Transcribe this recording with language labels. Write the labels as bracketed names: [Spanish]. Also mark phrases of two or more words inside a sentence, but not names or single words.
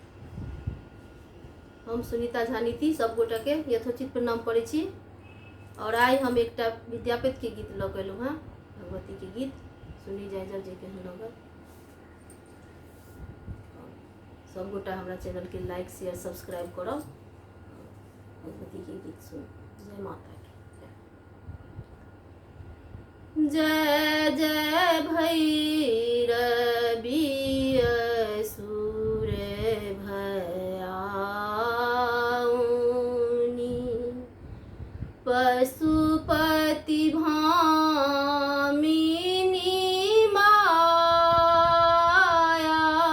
[Maithili] हम सुनीता झा नीति सब गोटा के यथोचित प्रणाम करै छी। और आई हम एक विद्यापति के गीत लऽ गेलूँ हाँ, भगवती के गीत सुनी जाय जब जे केहन लगल। सब गोटा हमारा चैनल के [English] like share subscribe [Maithili] करब। भगवती के गीत सुन। जय माता की जय जय भैरवी असुर भयाउनी पशुपति भामिनी माया।